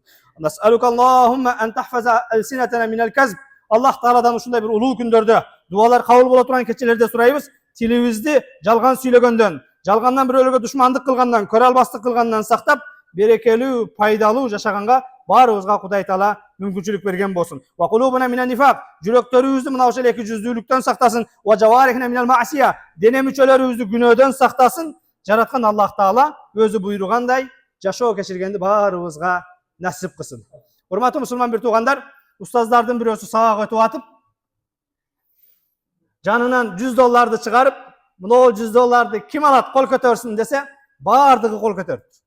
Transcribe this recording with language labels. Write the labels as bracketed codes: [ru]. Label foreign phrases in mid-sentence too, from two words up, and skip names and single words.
[ar] نسألك اللهم أن تحفظ ألسنتنا من الكذب. [ky] Аллах Тааладан ушундай бир улуу күндөрдө дуалар кабыл боло турган кечелерде сурайбыз. Тилибизди жалган сүйлөгөндөн, жалгандан бирөөлөргө душмандык кылгандан, көрө албастык кылгандан сактап, берекелүү, пайдалуу жашаганга баарыбызга Кудай Таала мүмкүнчүлүк берген болсун. [ar] وقلوبنا من النفاق, [ky] жүрөктөрүбүздү мына ошол эки жүздүүлүктөн сактасын. [ar] وجوارحنا من المعصية, [ky] дене мүчөлөрүбүздү күнөөдөн сактасын. Жараткан Аллах Таала өзү буйругандай жашоо кечиргенди баарыбызга насип кылсын. Урматтуу мусулман бир туугандар, устаздардын бирөөсү сабак өтүп атып, жанынан $100 чыгарып, мына $100 ким алат, кол көтөрсүн десе, баардыгы кол көтөрдү.